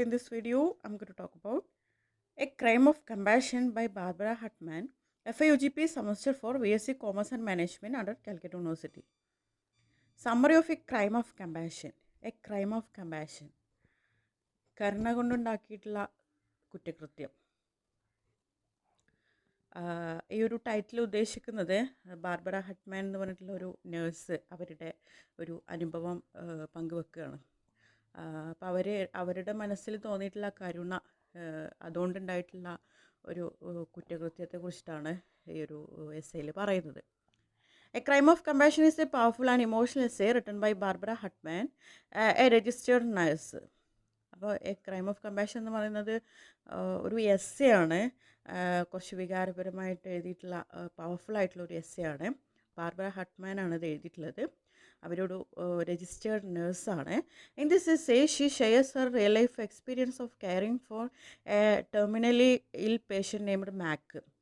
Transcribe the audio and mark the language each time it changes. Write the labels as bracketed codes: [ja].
[en] In this video, I'm going to talk about A Crime of Compassion by Barbara Hartman, FIUGP Semester for BSc Commerce and Management under Calcutta University. Summary of A Crime of Compassion. A Crime of Compassion. [ml] കരുണ കൊണ്ടുണ്ടാക്കിയിട്ടുള്ള കുറ്റകൃത്യം. ഈ ഒരു title ഉദ്ദേശിക്കുന്നത് Barbara ഹട്ട്മാൻ എന്ന് പറഞ്ഞിട്ടുള്ള ഒരു nurse അവരുടെ ഒരു അനുഭവം പങ്കുവെക്കുകയാണ്. അപ്പോൾ അവരുടെ മനസ്സിൽ തോന്നിയിട്ടുള്ള കരുണ, അതുകൊണ്ടുണ്ടായിട്ടുള്ള ഒരു കുറ്റകൃത്യത്തെക്കുറിച്ചിട്ടാണ് ഈ ഒരു എസ്സേയിൽ പറയുന്നത്. [en] A Crime of Compassion is a powerful and emotional essay written by Barbara Hartman, a registered nurse. [ml] അപ്പോൾ എ ക്രൈം ഓഫ് കമ്പാഷൻ എന്ന് പറയുന്നത് ഒരു എസ്സേ ആണ്. കുറച്ച് വികാരപരമായിട്ട് എഴുതിയിട്ടുള്ള പവർഫുൾ ആയിട്ടുള്ള ഒരു എസ്സേ ആണ്. ബാർബറ ഹട്ട്മാൻ ആണ് ഇത് എഴുതിയിട്ടുള്ളത്. അവരൊരു registered നേഴ്സാണ്. [en] In this essay she shares her real life experience of caring for a terminally ill patient named Mack.